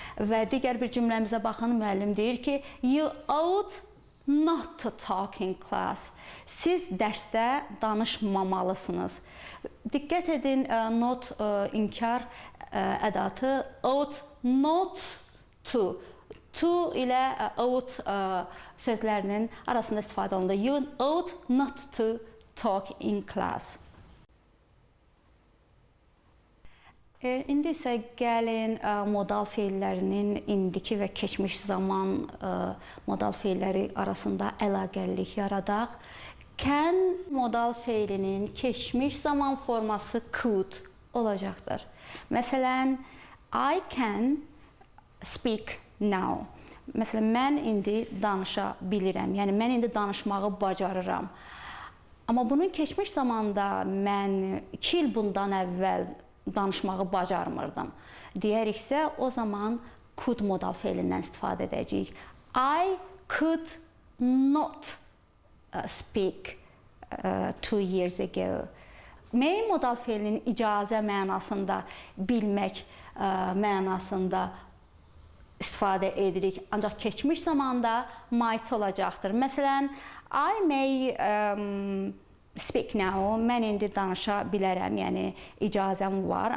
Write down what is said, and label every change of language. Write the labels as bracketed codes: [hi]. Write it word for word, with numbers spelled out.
[az] Və digər bir cümləmizə baxın, müəllim deyir ki, [en] you ought not to talk in class. [az] Siz dərsdə danışmamalısınız. Diqqət edin, not inkar ədatı ought not to. To ilə ought sözlərinin arasında istifadə olundu. [en] You ought not to talk in class. [az] E, İndi isə gəlin e, modal feillərinin indiki və keçmiş zaman e, modal feilləri arasında əlaqəlilik yaradaq. Can modal feilinin keçmiş zaman forması could olacaqdır. [en] Məsələn, I can speak now. [az] Məsələn, mən indi danışa bilirəm. Yəni mən indi danışmağı bacarıram. Amma bunun keçmiş zamanda mən iki il bundan əvvəl danışmağı bacarmırdım. Deyəriksə, o zaman could modal feilindən istifadə edəcəyik. [en] I could not speak uh, two years ago. [az] May modal feilinin icazə mənasında, bilmək uh, mənasında istifadə edirik. Ancaq keçmiş zamanda might olacaqdır. Məsələn, [en] I may um, speak now, [az] mən indi danışa bilərəm, yəni icazəm var.